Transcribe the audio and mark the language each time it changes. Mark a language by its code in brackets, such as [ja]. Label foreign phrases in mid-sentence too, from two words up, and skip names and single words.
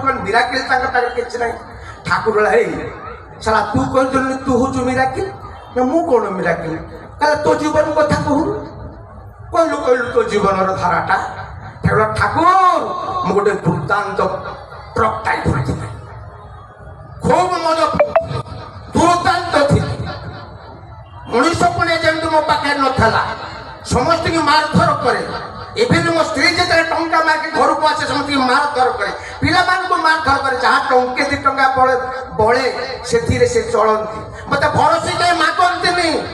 [or] କଣ ମିରାକିଲ ତାଙ୍କ ପାଖରେ କିଛି ନାହିଁ? ଠାକୁର ହେଇ ସାରା ତୁ କହିଥିଲୁ ତୁ ହଉଛୁ ମିରାକିଲ ନା ମୁଁ କଣ ମିରାକିଲ? ତାହେଲେ ତୋ ଜୀବନ କଥା କହୁନୁ। କହିଲୁ ତୋ ଜୀବନର ଧାରାଟା। ଠାକୁର ମୁଁ ଗୋଟେ ଦୁର୍ଦାନ୍ତ ଟ୍ରକ୍ ଟାଇପର ଥିଲି, ଖୁବ୍ ମଜା ଦୁର୍ଦାନ୍ତ ଥିଲି। ମଣିଷ ପୁଣି ଯେମିତି ମୋ ପାଖରେ ନଥିଲା, ସମସ୍ତଙ୍କୁ ମାରଧର କରେ। ଇଭିନ୍ ମୋ ସ୍ତ୍ରୀ ଯେତେବେଳେ ଟଙ୍କା ମାଗି ଘରକୁ ଆସେ ସମସ୍ତଙ୍କୁ ମାରଧର କରେ, ପିଲାମାନଙ୍କୁ ମାରଧର କରେ। ଯାହା ଟଙ୍କେ 2 ଟଙ୍କା ବଳେ ସେଥିରେ ସେ ଚଳନ୍ତି। ମତେ ଭରସା କେହି ମାଗନ୍ତିନି।